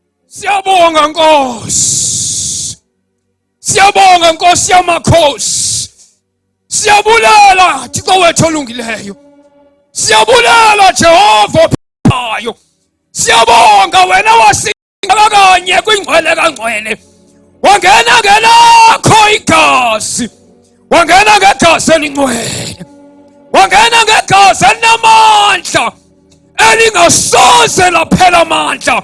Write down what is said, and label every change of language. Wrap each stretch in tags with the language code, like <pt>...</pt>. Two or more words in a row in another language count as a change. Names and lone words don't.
<xh>Siyabonga Nkosi. Siyabonga Nkosi yamakhosi. Siyabulela Thixo wethu olungileyo. Siyabulela Jehova ophilayo. Siyabonga wena wasinga kanye kwingcwele kangcwele. Wangena ngelakho igazi. Wangena ngegazi elingcwele. Wangena ngegazi elinamandla elingasoze laphela amandla.</xh>